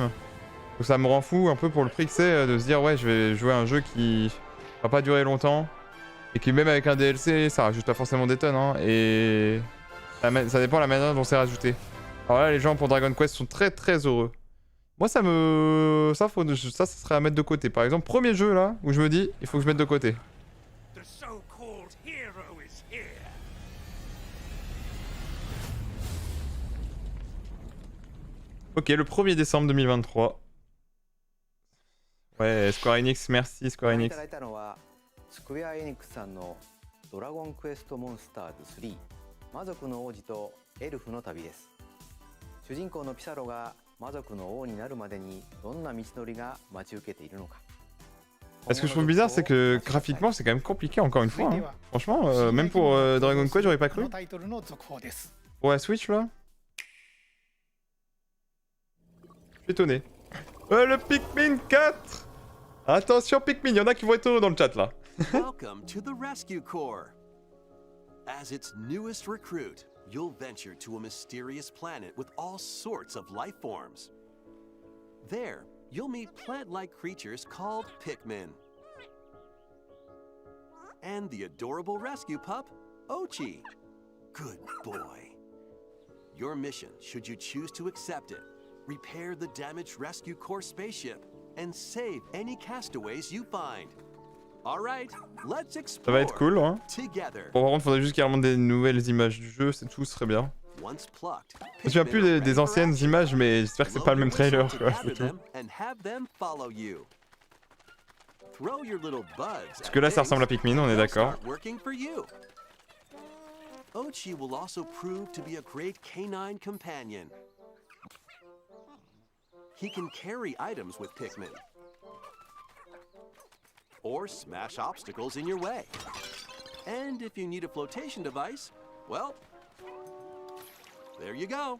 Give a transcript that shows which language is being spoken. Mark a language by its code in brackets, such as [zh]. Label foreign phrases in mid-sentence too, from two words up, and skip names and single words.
[fr] Donc ça me rend fou un peu pour le prix que c'est de se dire ouais je vais jouer à un jeu qui va pas durer longtemps. Et qui même avec un DLC ça rajoute pas forcément des tonnes hein. Et ça dépend de la manière dont c'est rajouté. Alors là les gens pour Dragon Quest sont très très heureux. Moi ça me... Ça serait à mettre de côté. Par exemple, premier jeu là, où je me dis, il faut que je mette de côté. [en] The so-called hero is here. [fr] Ok, le 1er décembre 2023. Ouais, Square Enix, merci Square [ja] ご覧い [fr] Enix. [ja] ただいたのはスクエア・エニックスさんの「ドラゴンクエストモンスターズ3魔族の王子とエルフの旅」です。主人公のピサロが魔族の王になるまでにどんな道のりが待ち受けているのか。 [fr] Ce que je trouve bizarre, c'est que graphiquement, c'est quand même compliqué encore une fois. Hein. Franchement, même pour Dragon Quest, j'aurais pas [ja] こ [fr] cru. [ja] のタイトルの続報です。 [fr] Ouais, Switch là. Je suis étonné. Le Pikmin 4. Attention Pikmin, il y en a qui vont être heureux dans le chat là. [en] Welcome to the Rescue Corps. As its newest recruit, you'll venture to a mysterious planet with all sorts of life forms. There, you'll meet plant-like creatures called Pikmin. And the adorable rescue pup, Ochi. Good boy. Your mission, should you choose to accept it, repair the damaged Rescue Corps spaceship and save any castaways you find. All right, let's explore. [fr] Ça va être cool, hein. [en] Together. [fr] Bon, par contre, faudrait juste qu'il remonte des nouvelles images du jeu, c'est tout, ce serait bien. [en] Once plucked, [fr] Je me souviens plus des anciennes images, mais j'espère que c'est pas le même trailer, quoi, c'est tout. Parce que là, ça ressemble à Pikmin, on est d'accord. [en] Ochi will also prove to be a great canine companion. He can carry items with Pikmin, or smash obstacles in your way. And if you need a flotation device, well, there you go.